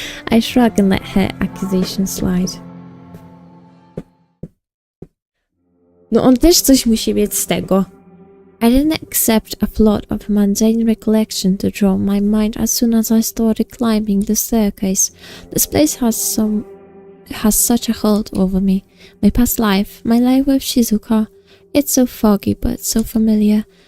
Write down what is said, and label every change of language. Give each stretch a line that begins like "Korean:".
English: I shrug and let her accusation slide.
Polish: No on też coś musi mieć z tego.
English: I didn't accept a flood of mundane recollection to draw my mind as soon as I started climbing the staircase. This place has such a hold over me. My past life, my life with Shizuka. It's so foggy but so familiar.